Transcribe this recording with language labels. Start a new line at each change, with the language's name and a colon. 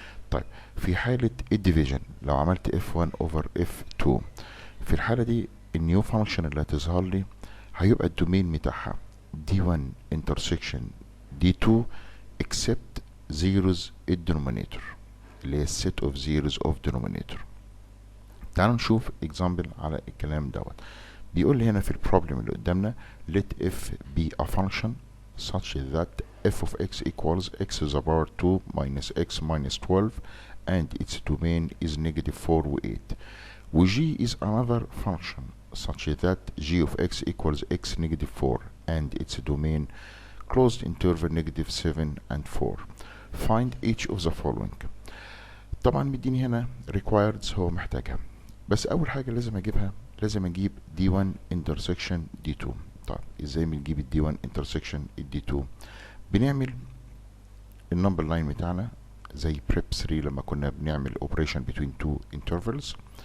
Arabic: طيب في حالة الديفيجن لو عملت
English: f1 over f2،
Arabic: في الحالة دي النيو فانكشن اللي هتظهر لي هيبقى الدومين بتاعها
English: d1 intersection d2 except zeros
Arabic: الدينومينيتور اللي هي
English: set of zeros of denominator.
Arabic: تعالوا نشوف example على الكلام دوت. بيقول لي هنا في البروبلم اللي قدامنا
English: let f be a function such that f of x equals x to the power 2 minus x minus 12 and its domain is negative 4 و 8. و g is another function such that g of x equals x negative 4 and its domain closed interval negative 7 and 4. Find each of the following.
Arabic: طبعا مديني هنا required هو محتاجها، بس أول حاجة لازم أجيبها، لازم أجيب
English: d1 intersection d2.
Arabic: طيب ازاي بنجيب ال d1 intersection ال d2؟ بنعمل النمبر لاين بتاعنا زي prep 3 لما كنا بنعمل
English: operation between two intervals.